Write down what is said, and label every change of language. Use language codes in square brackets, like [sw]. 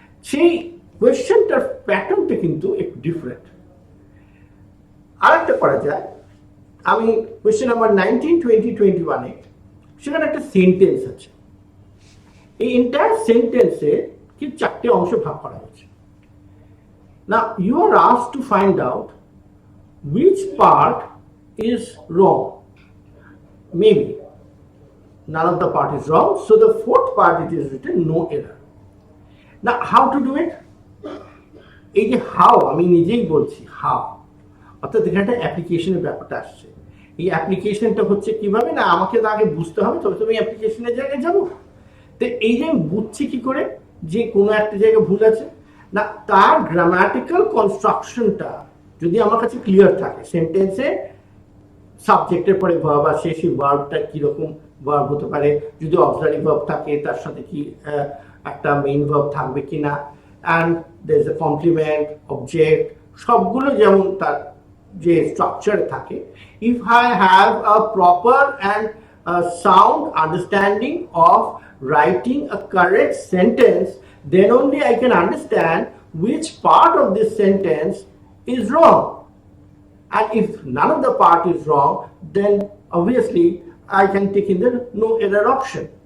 [bn] সেই কোয়েশ্চেনটার প্যাটার্নটা কিন্তু একটু ডিফারেন্ট। আরেকটা করা যায়, আমি কোয়েশ্চেন নাম্বার 19, 20, 21-এ সেখানে একটা সেন্টেন্স আছে। এই এন্টায়ার সেন্টেন্সে কি 4টে অংশে ভাগ করা হয়েছে। [en] Now you are asked to find out which part is wrong. Maybe none of the part is wrong, so the 4th part it is written no error. Now how to do it? [bn] এই যে how, আমি নিজেই বলছি how, অর্থাৎ এখানে একটা অ্যাপ্লিকেশনের ব্যাপারটা আসছে। এই অ্যাপ্লিকেশনটা হচ্ছে কিভাবে না, আমাকে তো আগে বুঝতে হবে তবে তুমি অ্যাপ্লিকেশনের জায়গায় যাবো। তো এই যে আমি বুঝছি কি করে যে কোনো একটা জায়গায় ভুল আছে না, তার গ্রামাটিক্যাল কনস্ট্রাকশনটা যদি আমার কাছে ক্লিয়ার থাকে, সেন্টেন্সে সাবজেক্টের পরে ভার্ব আসে, সেই ভার্বটা কিরকম ভার্ব হতে পারে, যদি অক্সিলারি ভার্ব থাকে তার সাথে কি একটা মেইন ভার্ব থাকবে কিনা, [en] and there is a complement, [bn] object, সবগুলো যেমন তার যে স্ট্রাকচারে থাকে। [en] If I have a proper and sound understanding of writing a correct sentence, then only I can understand which part of this sentence is wrong. And if none of the part is wrong, then obviously I can take in the no error option.